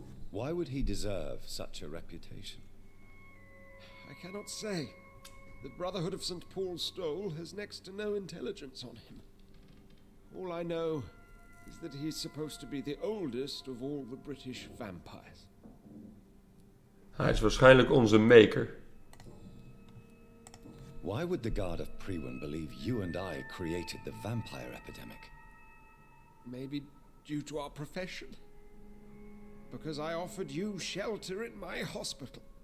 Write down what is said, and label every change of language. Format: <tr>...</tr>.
<en>Why would he deserve such a reputation? I cannot say. The Brotherhood of St. Paul's Stole has next to no intelligence on him. All I know is that he's supposed to be the oldest of all the British vampires.</en> <nl>Hij is waarschijnlijk onze maker.</nl> <en>Why would the Guard of Priwen believe you and I created the vampire epidemic? Maybe due to our profession. Because I offered you shelter in my hospital.</en>